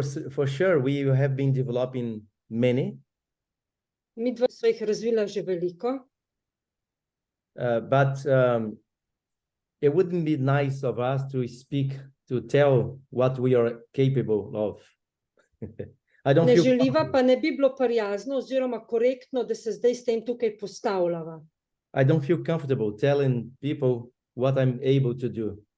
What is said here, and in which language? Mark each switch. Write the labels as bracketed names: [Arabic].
[English] For sure, we have been developing many. [Slovenian] Mi dva sva jih razvila že veliko. [English] But it wouldn't be nice of us to speak, to tell what we are capable of. I don't [Slovenian] Ne [English] feel [Slovenian] želiva, [English] comfortable. [Slovenian] pa ne bi bilo prijazno oziroma korektno, da se zdaj s tem tukaj postavljava. [English] I don't feel comfortable telling people what I'm able to do.